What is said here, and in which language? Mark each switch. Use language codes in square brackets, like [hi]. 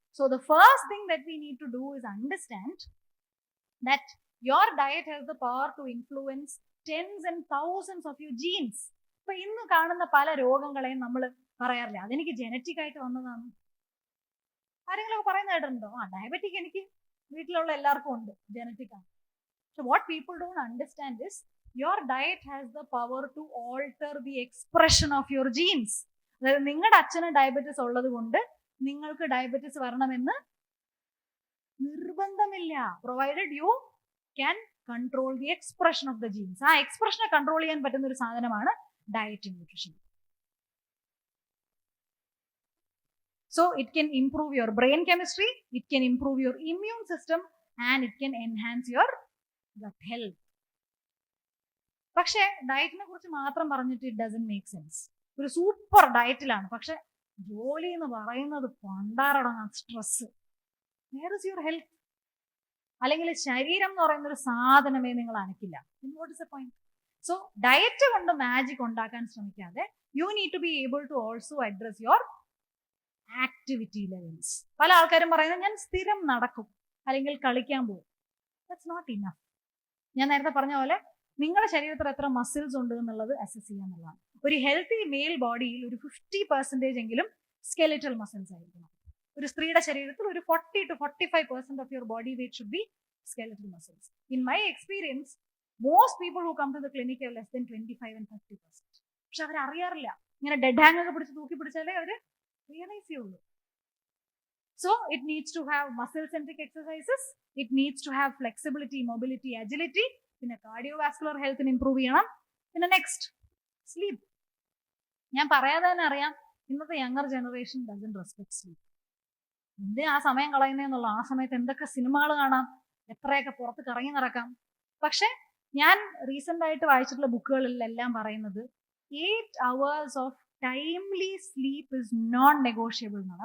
[en] So the first thing that we need to do is understand that your diet has the power to influence tens and thousands of your genes. [ml] ഇപ്പൊ ഇന്ന് കാണുന്ന പല രോഗങ്ങളെയും നമ്മൾ പറയാറില്ല അതെനിക്ക് genetic ആയിട്ട് വന്നതാണ്. ആരെങ്കിലും പറയുന്ന കേട്ടിട്ടുണ്ടോ? ഡയബറ്റിക് എനിക്ക് വീട്ടിലുള്ള എല്ലാവർക്കും ഉണ്ട്, ജനറ്റിക് ആണ്. [en] So what people don't understand is your diet has the power to alter the expression of your genes. [ml] അതായത് നിങ്ങളുടെ അച്ഛന് ഡയബറ്റിസ് ഉള്ളത് കൊണ്ട് നിങ്ങൾക്ക് ഡയബറ്റിസ് വരണമെന്ന് നിർബന്ധമില്ല. [en] Provided you can control the expression of the genes. [ml] ആ എക്സ്പ്രഷനെ കൺട്രോൾ ചെയ്യാൻ പറ്റുന്ന ഒരു സാധനമാണ് diet nutrition. [en] So it can improve your brain chemistry, it can improve your immune system, and it can enhance your gut health. [ml] പക്ഷെ ഡയറ്റിനെ കുറിച്ച് മാത്രം പറഞ്ഞിട്ട് [en] It doesn't make sense. [ml] ഒരു സൂപ്പർ ഡയറ്റിലാണ്, പക്ഷെ ജോലി എന്ന് പറയുന്നത് പണ്ടാറടങ്ങാൻ stress. [en] Where is your health? [ml] അല്ലെങ്കിൽ ശരീരം എന്ന് പറയുന്ന ഒരു സാധനമേ നിങ്ങൾ അനക്കില്ല. [en] What is a point? So [ml] diet കൊണ്ട് മാജിക് ഉണ്ടാക്കാൻ ശ്രമിക്കാതെ [en] You need to be able to also address your activity levels. [ml] പല ആൾക്കാരും പറയുന്നത് ഞാൻ സ്ഥിരം നടക്കും അല്ലെങ്കിൽ കളിക്കാൻ പോകും. [en] That's not enough. [ml] ഞാൻ നേരത്തെ പറഞ്ഞ പോലെ നിങ്ങളുടെ ശരീരത്തിൽ എത്ര മസിൽസ് ഉണ്ട് എന്നുള്ളത് അസസ് ചെയ്യുക എന്നുള്ളതാണ്. ഒരു ഹെൽത്തി മെയിൽ ബോഡിയിൽ ഒരു 50% എങ്കിലും സ്കെലിറ്റൽ മസിൽസ് ആയിരിക്കണം. ഒരു സ്ത്രീയുടെ ശരീരത്തിൽ ഒരു [en] 40 to 45% of your body weight should be skeletal muscles. In my experience most people who come to the clinic have less than 25 and 30%. [ml] പക്ഷെ അവർ അറിയാറില്ല. ഇങ്ങനെ ഡെഡ് ഹാങ് ഒക്കെ പിടിച്ച് തൂക്കി പിടിച്ചാലേ അവർ realize ചെയ്യുള്ളൂ. [en] So it needs to have muscle centric exercises, it needs to have flexibility, mobility, agility, [ml] പിന്നെ [en] cardiovascular health improve [ml] ചെയ്യണം. പിന്നെ next sleep. ഞാൻ പറയാതെ തന്നെ അറിയാം ഇന്നത്തെ younger generation [en] Doesn't respect sleep. [ml] എന്തിനാ ആ സമയം കളയുന്നതെന്നുള്ള, ആ സമയത്ത് എന്തൊക്കെ സിനിമകൾ കാണാം, എത്രയൊക്കെ പുറത്ത് കറങ്ങി നടക്കാം. പക്ഷെ ഞാൻ റീസെന്റ് ആയിട്ട് വായിച്ചിട്ടുള്ള ബുക്കുകളിലെല്ലാം പറയുന്നത് 8 hours [en] of timely sleep is non negotiable [ml] എന്നാണ്.